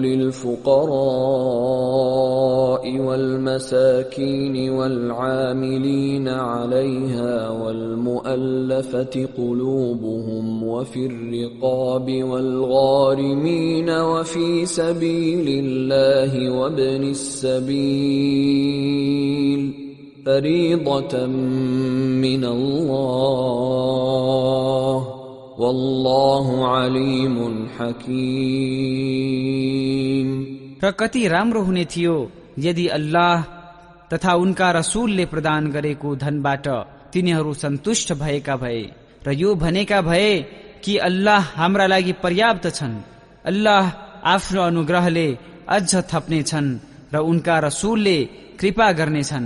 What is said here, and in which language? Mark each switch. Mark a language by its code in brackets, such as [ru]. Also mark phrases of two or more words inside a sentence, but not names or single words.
[ar] للفقراء والمساكين والعاملين عليها والمؤلفة قلوبهم وفي الرقاب والغارمين وفي سبيل الله وابن السبيل فريضة من الله والله عليم حكيم। [ne] र कति राम्रो हुने थियो यदि अल्लाह तथा उनका रसूलले प्रदान गरेको धनबाट तिनीहरू सन्तुष्ट भएका भए र यो भनेका भए कि अल्लाह हाम्रा लागि पर्याप्त छन्। अल्लाह आफ्नो अनुग्रहले अझ थप्नेछन् र उनका रसूलले कृपा गर्नेछन्।